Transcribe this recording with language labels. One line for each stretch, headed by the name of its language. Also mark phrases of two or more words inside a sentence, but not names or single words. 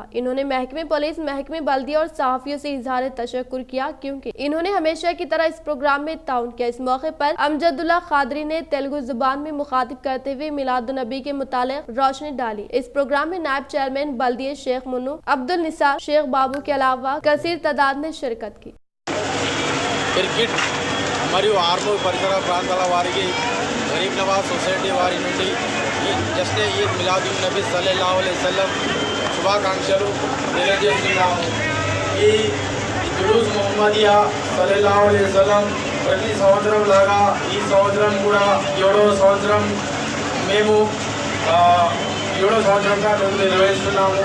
Urdu: انہوں نے محکمہ پولیس، محکمہ بلدیہ اور صحافیوں سے اظہار تشکر کیا کیونکہ انہوں نے ہمیشہ کی طرح اس پروگرام میں تعاون کیا۔ اس موقع پر امجد اللہ قادری نے تیلگو زبان میں مخاطب کرتے ہوئے میلاد النبی کے متعلق روشنی ڈالی۔ اس پروگرام میں نائب چیئرمین بلدیہ شیخ منو عبد النثار، شیخ بابو کے علاوہ کثیر تعداد نے شرکت کی۔
Telugu: క్రికెట్ మరియు ఆర్మూర్ పరిసర ప్రాంతాల వారికి గరీబ్ నవాజ్ సొసైటీ వారి నుండి ఈ
Urdu: جشن عید میلاد النبی
Arabic: صلى الله عليه وسلم
Telugu: శుభాకాంక్షలు తెలియజేస్తున్నాము। ఈ
Urdu: جلوس محمدیہ
Arabic: صلى الله عليه وسلم
Telugu: ప్రతి సంవత్సరం లాగా ఈ సంవత్సరం కూడా 7వ సంవత్సరం మేము 7వ సంవత్సరంగా మేము నిర్వహిస్తున్నాము।